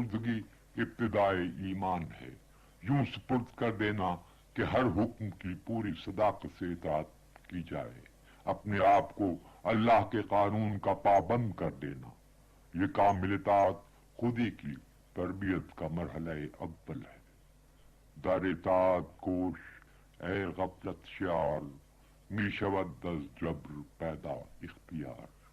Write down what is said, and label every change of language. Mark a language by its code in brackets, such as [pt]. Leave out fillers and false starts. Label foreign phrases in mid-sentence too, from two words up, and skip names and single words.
[ur] خود سپردگی ابتدائے ایمان ہے، یوں سپرد کر دینا کہ ہر حکم کی پوری صداقت سے اطاعت کی جائے، اپنے آپ کو اللہ کے قانون کا پابند کر دینا، یہ کامل اطاعت خودی کی تربیت کا مرحلہ اول ہے۔ [fa] در اطاعت کوش اے غفلت شعار، می شود از جبر پیدا اختیار۔